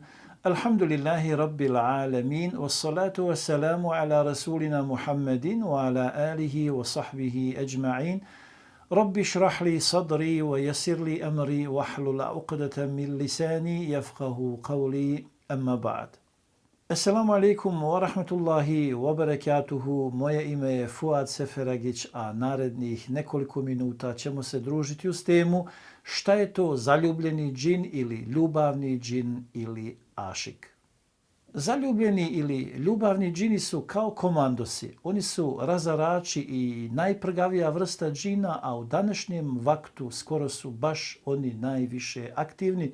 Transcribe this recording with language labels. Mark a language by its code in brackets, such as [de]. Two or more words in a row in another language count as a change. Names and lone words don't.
[ar] الحمد لله رب العالمين والصلاة والسلام على رسولنا محمد وعلى آله وصحبه أجمعين. رب اشرح لي صدري ويسر لي أمري واحلل عقدة من لساني يفقهوا قولي. أما بعد. السلام عليكم ورحمة الله وبركاته. [bs] Moje ime je Fuad Seferagić, a narednih nekoliko minuta ćemo se družiti uz temu šta je to zaljubljeni džin ili ljubavni džin ili ašik. Zaljubljeni ili ljubavni džini su kao komandosi. Oni su razarači i najprgavija vrsta džina, a u današnjem vaktu skoro su baš oni najviše aktivni.